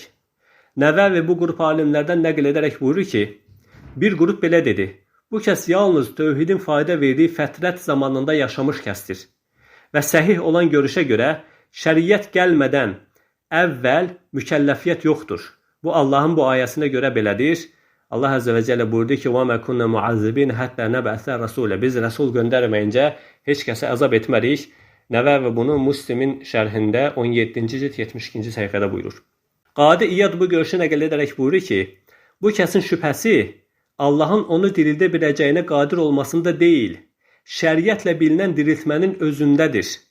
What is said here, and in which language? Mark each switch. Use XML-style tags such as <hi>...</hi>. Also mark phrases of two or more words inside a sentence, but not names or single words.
<az>Nəvəvi bu qrup alimlərdən nəql edərək buyurur ki, bir qrup belə dedi. Bu kəs yalnız tövhidin fayda verdiyi fətrət zamanında yaşamış kəsdir. Və səhih olan görüşə görə şəriət gəlmədən əvvəl mükəlləfiyyət yoxdur. Bu Allahın bu ayəsinə görə belədir. Allah</az> <ar>عز وجل</ar> <az>buyurdu ki,</az> <ar>وَمَا كُنَّ مُعَذِّبِينَ حَتَّى نَبْعَثَ رَسُولًا</ar> <az>Biz rəsul göndərməyincə heç kəsə əzab etmərik. Nəvəvi bunu Müslimin şərhində 17-ci cild 72-ci səhifədə buyurur. Qadi İyad bu görüşü nəql edərək buyurur ki, bu kəsin şübhəsi Allahın onu dirildə biləcəyinə qadir olmasında deyil, şəriətlə bilinən diriltmənin özündədir.</az>